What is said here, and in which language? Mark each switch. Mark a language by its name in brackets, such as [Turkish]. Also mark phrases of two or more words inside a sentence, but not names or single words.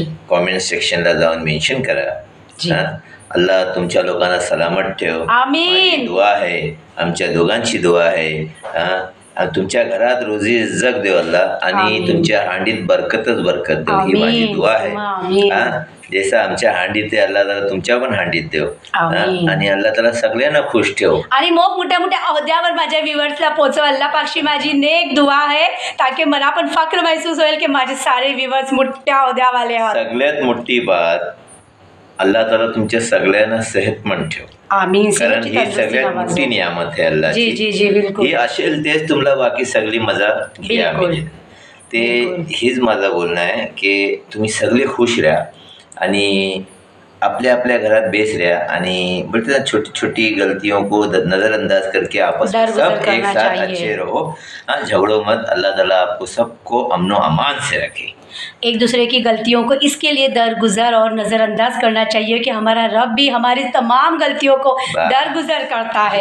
[Marathi] कॉमेंट सेक्शनला जाऊन मेन्शन करा. अल्लाह तुमच्या लोकांना सलामत ठेव. आमीन. दुआ आहे, आमच्या दोघांची दुआ आहे. तुमच्या घरात रोजी जग देव अल्लाह, आणि तुमच्या हांडीत बरकतच बरकत देव, ही माझी दुआ आहे. जैसा आमच्या हांडीत आहे अल्लाह ताला तुमच्या पण हांडीत देव. आणि अल्लाह ताला सगळ्यांना खुश ठेव. आणि मग मोठ्या अहद्यावर माझ्या व्ह्यूअर्सला पोचव. अल्लाह पाकशी माझी नेक दुआ आहे, ताकि मला पण फक्र महसूस होईल की माझे सारे व्ह्यूअर्स मोठ्या अहद्यावाले आहेत. सगळ्यात मोठी बात, अल्लाह ताला तुमच्या सगळ्यांना सेहतमंद ठेव. आमीन. कारण ही सगळ्यात मोठी नियामत आहे अल्लाहची. जी बिलकुल. ही असेल तेच तुम्हाला बाकी सगळी मजा घ्या मिळेल. ते हीच माझं बोलणं आहे की तुम्ही सगळे खुश राहा आणि [Hindi] अपने अपने घर बेच रहा आणि बोलते छोटी छोटी गलतियों को नज़रअंदाज करके आपस में सब एक साथ अच्छे रहो। हाँ, झगड़ो मत। अल्लाह ताला आपको सबको अमन व अमान से रखे। एक दूसरे की गलतियों को इसके लिए दरगुजर और नज़रअंदाज करना चाहिए कि हमारा रब भी हमारी तमाम गलतियों को दरगुजर करता है।